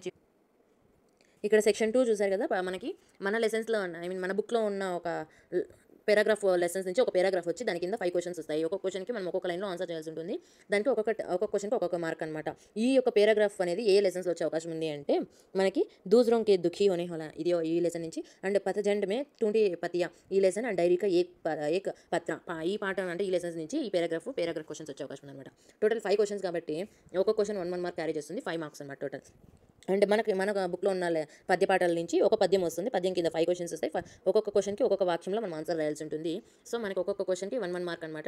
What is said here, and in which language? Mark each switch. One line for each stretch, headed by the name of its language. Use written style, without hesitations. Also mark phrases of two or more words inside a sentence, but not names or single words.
Telugu: ఇక్కడ సెక్షన్ 2 చూసారు కదా, మన లెసన్స్లో మన బుక్లో ఉన్న ఒక
English: paragraph lessons
Telugu: నుంచి ఒక పారాగ్రాఫ్ వచ్చి దాని కింద 5 క్వెషన్స్ వస్తాయి. ఒక్కొక్క క్వెషన్‌కి మనం ఒక్కొక్క లైన్‌లో ఆన్సర్ చేయాల్సి ఉంటుంది. దానికి ఒక్కొక్క క్వెషన్‌కి ఒక్కొక్క మార్క్ అనమాట. ఈ యొక్క పారాగ్రాఫ్ అనేది ఏ లెసన్స్‌లో వచ్చే అవకాశం ఉంది అంటే మనకి
Hindi: दूसरों के दुखी होने वाला
Telugu: ఇది ఈ లెసన్ నుంచి అండ్
Hindi: पतझड़ में टूटी पत्तियाँ
Telugu: ఈ లెసన్ అండ్
Hindi: डायरी का एक पत्र
Telugu: ఈ పాఠం అంటే ఈ లెసన్స్ నుంచి ఈ పారాగ్రాఫ్ క్వెషన్స్ వచ్చే అవకాశం ఉందన్నమాట.
English: total 5 questions
Telugu: కాబట్టి ఒక్కొక్క క్వెషన్ 1
English: mark carry
Telugu: చేస్తుంది. 5 మార్క్స్ అనమాట టోటల్. అండ్ మన బుక్లో ఉన్న పద్య పాఠాల నుంచి ఒక పద్యం వస్తుంది. పద్యం కింద 5 క్వెషన్స్ వస్తాయి. ఒక్కొక్క క్వెషన్కి ఒక్కొక్క వాక్యంలో మనం ఆన్సర్ రాయాల్సి ఉంటుంది. సో మనకి ఒక్కొక్క క్వెషన్కి 1 మార్క్ అనమాట.